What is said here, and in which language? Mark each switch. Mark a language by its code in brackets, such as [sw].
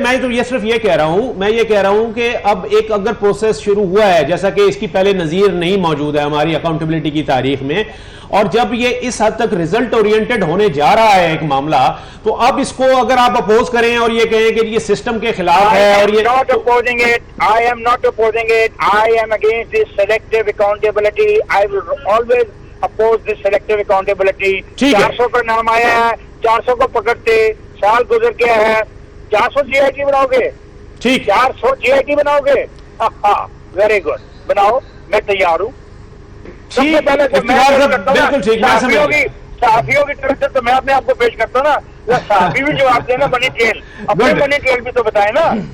[ur] میں تو یہ صرف یہ کہہ رہا ہوں کہ اب ایک اگر پروسیس شروع ہوا ہے جیسا کہ اس کی پہلے نظیر نہیں موجود ہے ہماری اکاؤنٹیبلٹی کی تاریخ میں, اور جب یہ اس حد تک ریزلٹ اورینٹڈ ہونے جا رہا ہے ایک معاملہ, تو اب اس کو اگر آپ اپوز کریں اور یہ کہیں کہ یہ سسٹم کے خلاف ہے اور یہ [en] I am not opposing it. I am against this selective accountability. I will always oppose this selective accountability. [ur] 400 کا نام آیا ہے, 400 کو پکڑتے, سال گزر گیا ہے, 400 جی آئی ٹی بناؤ گے؟ ٹھیک, 400 جی آئی ٹی بناؤ گے؟ ہاں, ویری گڈ, بناؤ, میں تیار ہوں. بالکل ٹھیک. صحافیوں کی طرف سے تو میں اپنے آپ کو پیش کرتا ہوں نا, صحافی بھی جواب دینا, بنی ٹریل, اپنی بنی ٹریل بھی تو بتائیں نا.